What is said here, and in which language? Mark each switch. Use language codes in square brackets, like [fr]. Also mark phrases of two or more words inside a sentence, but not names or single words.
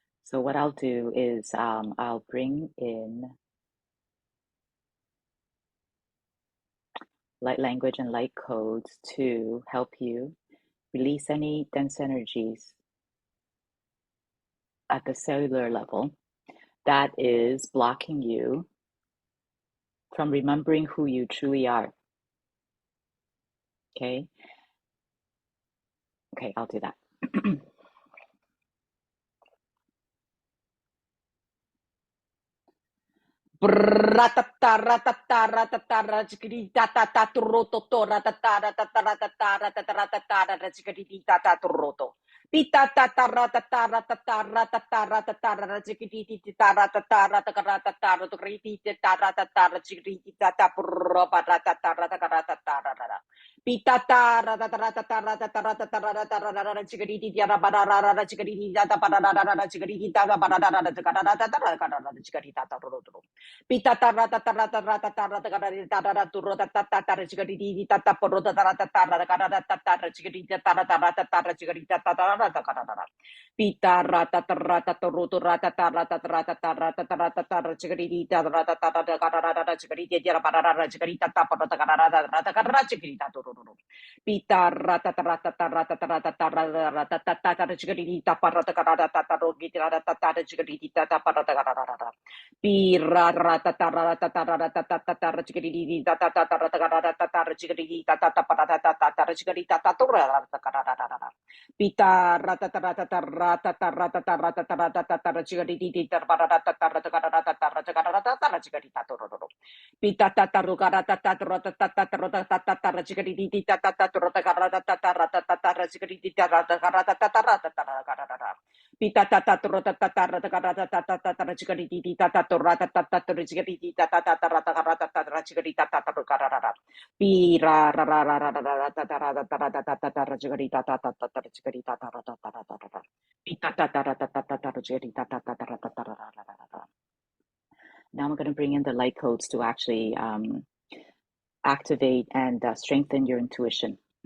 [en] So what I'll do is I'll bring in light language and light codes to help you release any dense energies at the cellular level that is blocking you from remembering who you truly are. Okay? Okay, I'll do that. Ratata ratata ratata rajigiri tata taturoto to ratata ratata ratata ratata ratata rajigiri tata turoto. Pita tata ratata ratata ratata ratata rajigiri tata ratata ratata ratata rajigiri tata ratata rajigiri tata puropa ratata ratata ratata. Pitata ratata ratata ratata ratata ratata rajigiri tata parara rajigiri tata parara rajigiri tata parara rajigiri tata turoto. Pitata rata tarata rata tarata karari tarara turota tata tara chigari tata porota tarata tarara karara tata chigari tata tarata tara chigari tata tarata karara. Pita rata tarata turutu rata tarata tarata tarata tarata tara chigari tata rata tarata karara chigari tata parara chigari tata porota karara rata karara chigari tata tururu. Pita rata tarata tarata tarata tarata rata tata tara chigari tata parata karara tata rogi tata tata chigari tata parata karara. Pira rata tara tara tata tara chikiri tata tara tara tara chikiri tata tara tara chikiri tata tora tara pita rata tara tara tara tara tara tara chikiri tara tara tara tara chikiri tata tora pita tata rugara tata tara tara chikiri tata tara chikiri tata Pita tata rata tata rata rata tata tata chikari tata rata tata chikari tata tata rata rata tata chikari tata rata pira rara rara rara tata rata tata tata chikari tata tata chikari tata rata tata pita tata rata tata chikari tata tata rata rata. Now I'm going to bring in the light codes to actually activate and strengthen your intuition.